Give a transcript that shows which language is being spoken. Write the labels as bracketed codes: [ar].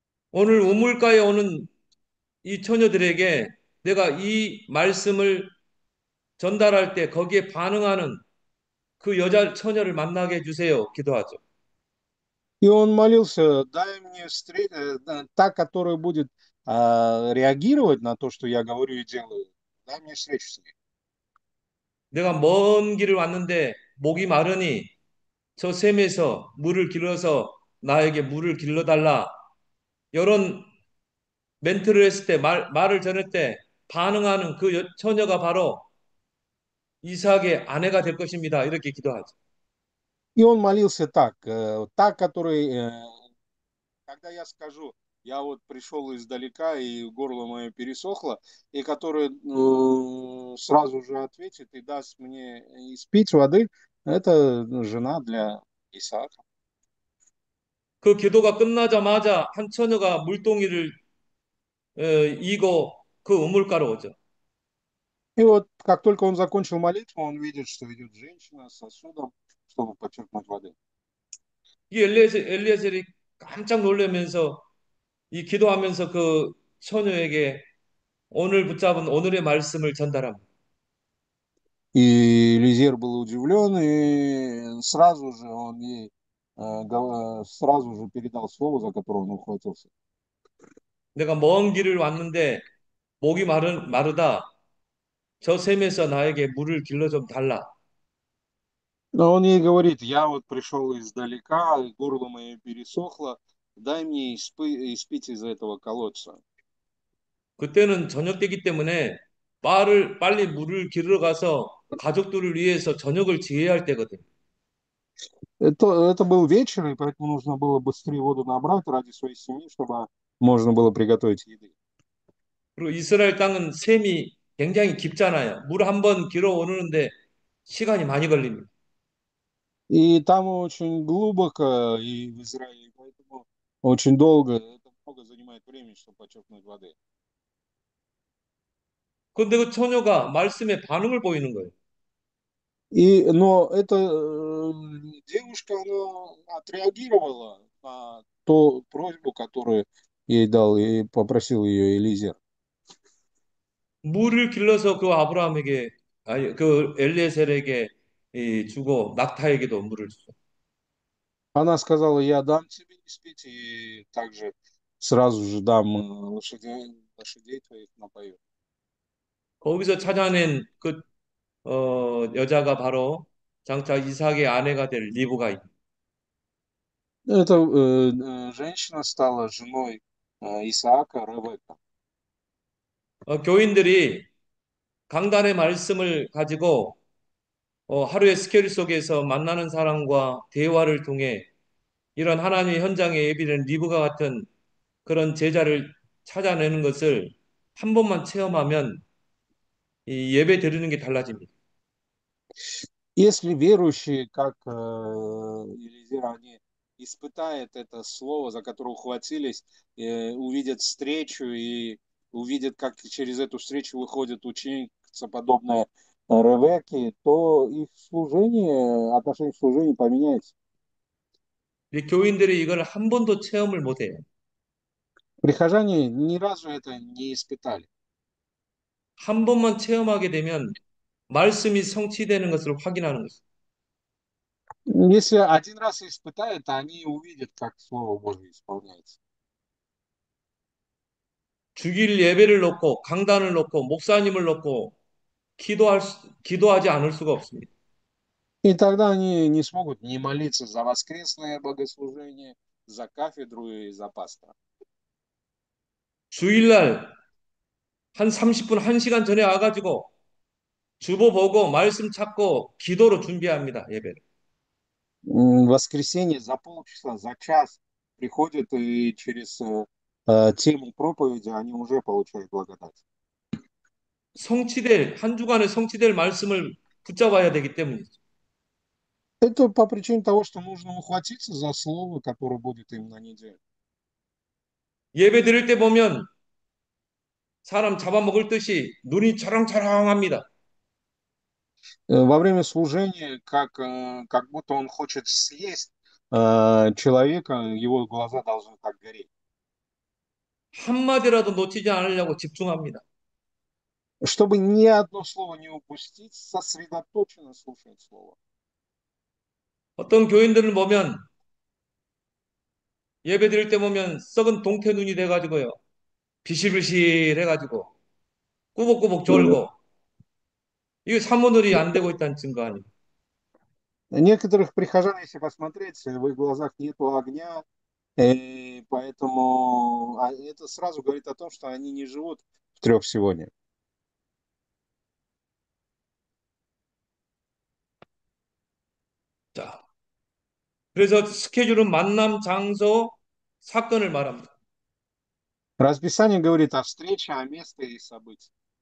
[ko] 오늘 우물가에 오는 이 처녀들에게 내가 이 말씀을 전달할 때 거기에 반응하는 그 여자 처녀를 만나게 해주세요. 기도하죠. [ru] И он молился, дай мне та, которая будет реагировать на то, что я говорю и делаю, дай мне встречу с ней. [ko] 내가 먼 길을 왔는데 목이 마르니 저 샘에서 물을 길러서 나에게 물을 길러달라. 이런 멘트를 했을 때 말을 전할 때 반응하는 그 처녀가 바로 이삭의 아내가 될 것입니다. 이렇게 기도하죠. [ru] И он молился так, та, которая, когда я скажу, я вот пришел издалека, и горло мое пересохло, и которая сразу же ответит и даст мне испить воды, это жена для Исаака. [ko] 그 기도가 끝나자마자 한 처녀가 물동이를 이고 그 우물가로 오죠. [ru] И вот как только он закончил молитву, он видит, что идет женщина с сосудом, чтобы подчеркнуть воды. [ko] 이 엘리에셀이 깜짝 놀라면서 이 기도하면서 그 처녀에게 오늘 붙잡은 오늘의 말씀을 전달합니다. [ru] И Лизер был удивлен, и сразу же он ей сразу же передал слово, за которое он ухватился. [ko] 내가 먼 길을 왔는데 목이 마르다. 저 샘에서 나에게 물을 길러 좀 달라. [ru] Но он ей говорит, я вот пришел издалека, и горло мое пересохло, дай мне испить из этого колодца. [ko] 그때는 저녁 때기 때문에 빨리 물을 길러 가서 가족들을 위해서 저녁을 지어야 할 때거든. [ru] Это был вечер, и поэтому нужно было быстрее воду набрать ради своей семьи, чтобы можно было приготовить еды. [ko] 그리고 이스라엘 땅은 샘이 굉장히 깊잖아요. 물 한 번 길어 오르는데 시간이 많이 걸립니다. [ru] И там очень глубоко, и в Израиле, поэтому очень долго, это много занимает времени, чтобы подчеркнуть воды. [ko] 그런데 그 처녀가 말씀에 반응을 보이는 거예요. [ru] Но эта девушка, она отреагировала на ту просьбу, которую ей дал и попросил ее Элизер. [ko] 물을 길러서 그 아브라함에게 아니 그 엘리에셀에게 주고 낙타에게도 물을 주죠. [ru] Она сказала, я дам тебе испить, и также сразу же дам лошадей твоих напою. [ko] 거기서 찾아낸 그 여자가 바로 장차 이삭의 아내가 될 리브가입니다. [ru] Эта женщина стала женой Исаака, Ревекка. [ko] 교인들이 강단의 말씀을 가지고 하루의 스케줄 속에서 만나는 사람과 대화를 통해 이런 하나님의 현장에 예비된 리브가 같은 그런 제자를 찾아내는 것을 한 번만 체험하면 이 예배 드리는 게 달라집니다. [ru] Если верующие, как Елизер, они испытают это слово, за которое ухватились, увидят встречу и увидят, как через эту встречу выходит ученица, подобная Ревекке, то их служение, отношение к служению поменяется. [ko] 이 교인들이 이걸 한 번도 체험을 못해요. [ru] Прихожане ни разу это не испытали. [ko] 한 번만 체험하게 되면 말씀이 성취되는 것을 확인하는 것입니다. [ru] Если один раз испытают, они увидят, как Слово Божье исполняется. [ko] 주일 예배를 놓고 강단을 놓고 목사님을 놓고 기도하지 않을 수가 없습니다. [ru] И тогда они не смогут не молиться за воскресное богослужение, за кафедру и за пастора. [ko] 주일날 한 30분, 1시간 전에 와가지고 주보 보고 말씀 찾고 기도로 준비합니다, 예배를. [ru] В воскресенье за полчаса, за час приходят и через тему проповеди они уже получают благодать. [ko] 한 주간에 성취될 말씀을 붙잡아야 되기 때문이죠. [ru] Это по причине того, что нужно ухватиться за слово, которое будет им на неделю. [ko] 예배 드릴 때 보면 사람 잡아먹을 듯이 눈이 초롱초롱합니다. [ru] Во время служения, как будто он хочет съесть человека, его глаза должны так гореть. [ko] 한마디라도 놓치지 않으려고 집중합니다. [ru] Чтобы ни одно слово не упустить, сосредоточенно слушать слово. [ko] 어떤 교인들을 보면 예배 드릴 때 보면 썩은 동태 눈이 돼가지고요. 비실비실 해가지고 꾸벅꾸벅 졸고 이게 사모들이 안 되고 있다는 증거 아니에요. [ru] Некоторых прихожан, если посмотреть, в их глазах нету огня, поэтому это сразу говорит о том, что они не живут в трех сегодня. [ko] 자, 그래서 스케줄은 만남, 장소, 사건을 말합니다. [ru] Расписание говорит о встрече, о месте и событии.